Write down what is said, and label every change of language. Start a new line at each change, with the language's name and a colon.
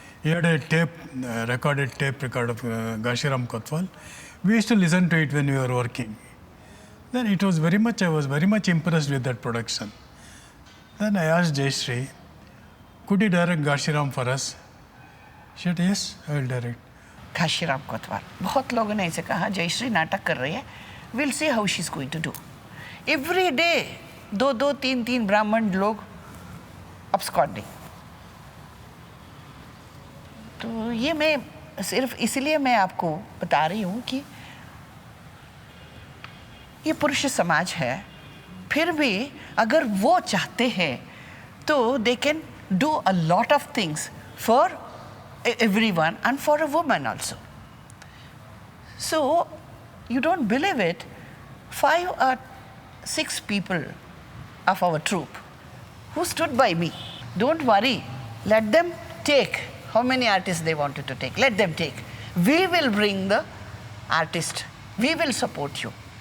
English: He had a recorded tape record of Gashiram Kotwal. We used to listen to it when we were working. Then I was very much impressed with that production. Then I asked Jayashree, could you direct Gashiram for us? She said, yes, I will direct.
Hindi: Ghashiram Kotwal, बहुत लोगों ने ऐसे कहा जयश्री नाटक कर रही है,
English: Will see how she is going to do. Every day 2-2, 3-3
Hindi: ब्राह्मण लोग
English: absconding।
Hindi: तो ये मैं सिर्फ इसलिए मैं आपको बता रही हूँ कि ये पुरुष समाज है, फिर भी अगर वो चाहते हैं तो
English: They can do a lot of things for everyone and for a woman also. So you don't believe it, 5 or 6 people of our troupe who stood by me. Don't worry, let them take how many artists they wanted to take. Let them take. We will bring the artist. We will support you.